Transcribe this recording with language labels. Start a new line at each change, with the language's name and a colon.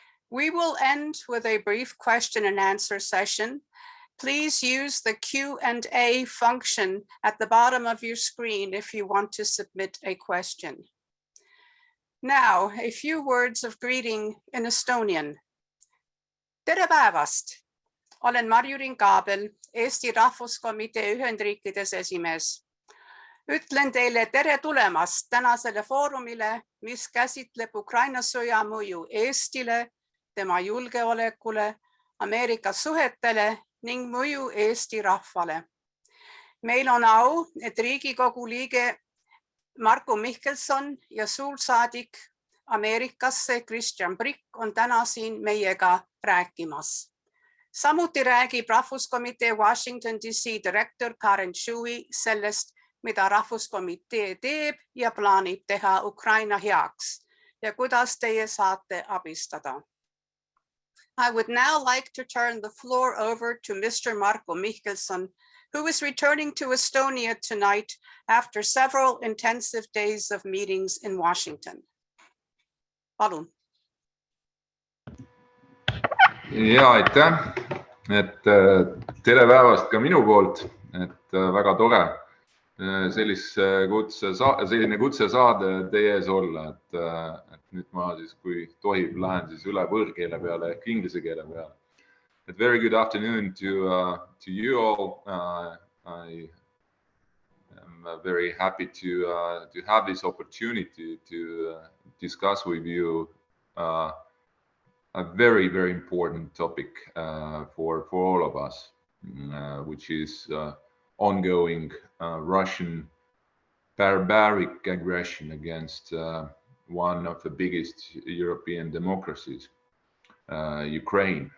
English: We will end with a brief question and answer session. Please use the Q&A function at the bottom of your screen if you want to submit a question. Now, a few words of greeting in Estonian.
Estonian: Tere päevast! Olen Marko Mihkelson, Eesti Rahvuskomitee Ühendriikides esimees. Ütlen teile tere tulemast tänasele foorumile, mis käsitleb Ukraina sõja mõju Eestile, tema julgeolekule, Ameerika suhetele ning mõju Eesti rahvale. Meil on au, et Riigikogu liige Marko Mihkelson ja suursaadik Ameerikasse Kristjan on täna siin meiega rääkimas. Samuti räägib Rahvuskomitee Washington, D.C. Director Karin Shuey sellest, mida Rahvuskomitee teeb ja plaanib teha Ukraina heaks ja kuidas teie saate abistada.
English: I would now like to turn the floor over to Mr. Marko Mihkelson, who is returning to Estonia tonight after several intensive days of meetings in Washington.
Estonian: Palun. Ja, aitäh, et tere päevast ka minu poolt, et väga tore selline kutse saada teie ees olla, et nüüd ma siis, kui tohib, lähen siis üle võõrkeele peale ehk inglise keele peale.
English: Very good afternoon to you all. I am very happy to have this opportunity to discuss with you a very, very important topic for all of us, which is ongoing Russian barbaric aggression against one of the biggest European democracies, Ukraine.